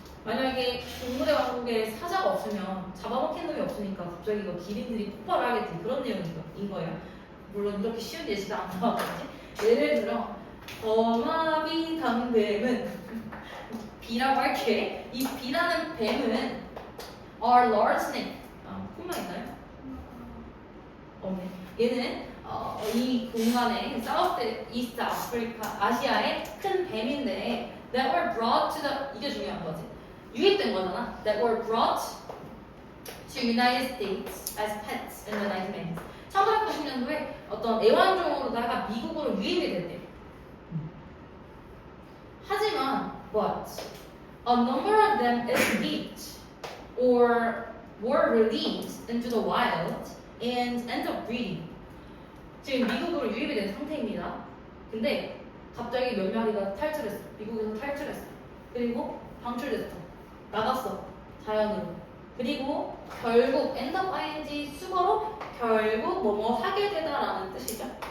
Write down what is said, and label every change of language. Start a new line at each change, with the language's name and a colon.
Korean: 만약에 동물의 왕국에 사자가 없으면 잡아먹힌 놈이 없으니까 갑자기 이거 기린들이 폭발을 하겠지 그런 내용인 거예요. 물론 이렇게 쉬운 예시가 안 나왔겠지. 예를 들어 거마비 당뱀은 B라고 할게. 이 B라는 뱀은
English: are large snake.
Korean: 콤마 있나요? 없네. 얘는 이 공간에 사우스 이스트 아프리카 아시아의 큰 뱀인데
English: that were brought to the
Korean: 이게 중요한 거지. 유입된 거잖아.
English: that were brought to United States as pets in the 1990s.
Korean: 1990년도에 어떤 애완종으로다가 미국으로 유입이 됐대. 하지만
English: but a number of them escaped or were released into the wild and end up breeding.
Korean: 지금 미국으로 유입이 된 상태입니다. 근데 갑자기 몇 마리가 탈출했어. 미국에서 탈출했어. 그리고 방출됐어. 나갔어. 자연으로. 그리고 결국
English: end up ing
Korean: 수거로 결국 뭐뭐 하게 되다라는 뜻이죠.